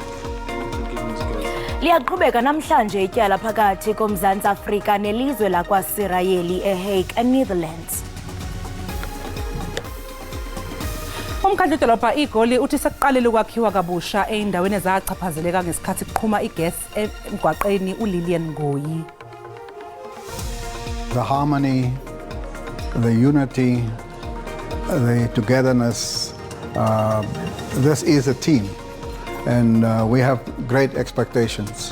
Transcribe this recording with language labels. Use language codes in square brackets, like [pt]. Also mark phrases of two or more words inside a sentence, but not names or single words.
[xh] Liyaqhubeka namhlanje ityala phakathi koMzantsi Afrika nelizwe lakwaSirayeli eHague, Netherlands. [zu] Umkhandidolopha igoli uthi sekuqalile ukwakhiwa kabusha eindaweni ezachaphazeleka ngesikhathi kuqhuma igas emgwaqeni uLillian Ngoyi. [en] The harmony, the unity, the togetherness, this is a team and we have great expectations.